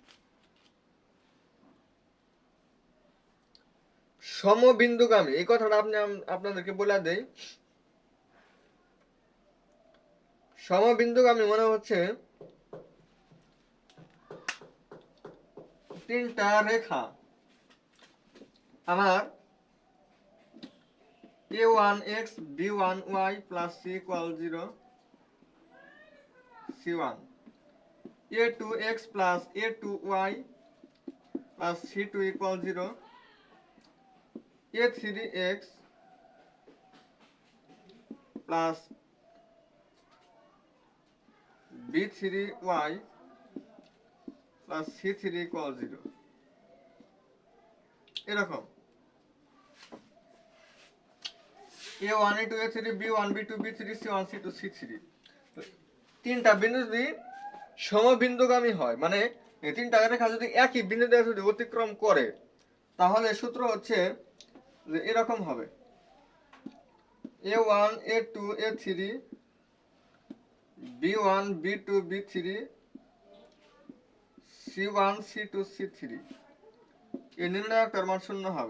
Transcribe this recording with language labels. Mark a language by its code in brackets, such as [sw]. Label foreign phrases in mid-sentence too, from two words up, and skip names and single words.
[bn] সমবিন্দুগামী, এই কথাটা আপনাদেরকে বলে দেই। সমবিন্দুগামী মনে হচ্ছে তিনটা রেখা আমার [en] a1x b1y plus c equal 0, c1, a2x plus a2y plus c2 equal 0, a3x plus b3y plus c3 equal 0, এরকম a1 a2 a3 b1 b2 b3 c1 c2 c3। [bn] তিনটা বিন্দু যদি সমবিন্দুগামী হয়, মানে এই তিনটা রেখা যদি একই বিন্দু দিয়ে যদি অতিক্রম করে, তাহলে সূত্র হচ্ছে যে এরকম হবে A1 A2 A3 B1 B2 B3 C1 C2 C3 এই নির্ণায়কটার মান শূন্য হবে।